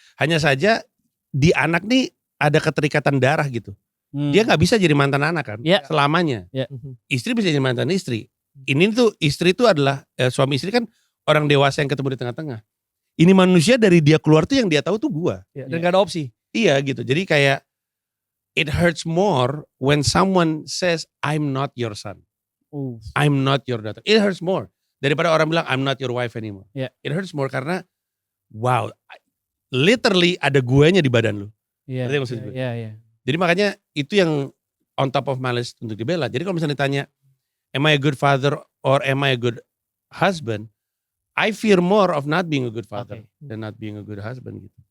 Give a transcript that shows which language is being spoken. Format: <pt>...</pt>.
<id>Hanya saja di anak nih ada keterikatan darah gitu. Dia gak bisa jadi mantan anak kan selamanya. Istri bisa jadi mantan istri. Ini tuh istri itu adalah suami istri kan orang dewasa yang ketemu di tengah-tengah. Ini manusia dari dia keluar tuh yang dia tahu tuh gua. Dan gak ada opsi. Iya gitu. Jadi kayak</id> <en>it hurts more when someone says I'm not your son. I'm not your daughter. It hurts more</en> <id>daripada orang bilang</id> <en>I'm not your wife anymore. It hurts more</en> <id>karena</id> <en>wow, literally</en> <id>ada guanya di badan lu. Ngerti maksud gue? Iya. Jadi makanya itu yang</id> <en>on top of my list</en> <id>untuk dibela. Jadi kalau misalnya ditanya,</id> <en>am I a good father or am I a good husband? I fear more of not being a good father than not being a good husband</en> <id>gitu.</id>